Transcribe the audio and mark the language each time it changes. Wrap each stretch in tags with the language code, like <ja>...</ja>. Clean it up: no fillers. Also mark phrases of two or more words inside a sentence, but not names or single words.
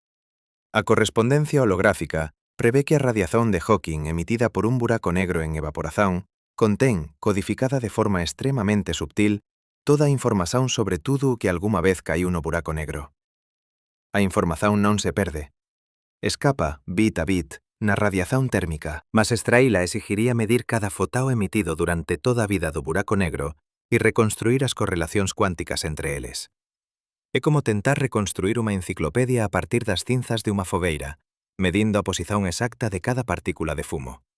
<gl>A correspondencia holográfica prevé que a radiación de Hawking emitida por un buraco negro en evaporación contén, codificada de forma extremamente subtil, toda a información sobre tudo o que algunha vez caiu no buraco negro. A información non se perde. Escapa, bit a bit, na radiación térmica, mas extraíla exigiría medir cada fotao emitido durante toda a vida do buraco negro e reconstruir as correlacións cuánticas entre eles. É como tentar reconstruir unha enciclopedia a partir das cinzas de unha fogueira, medindo a posición exacta de cada partícula de fumo.</gl>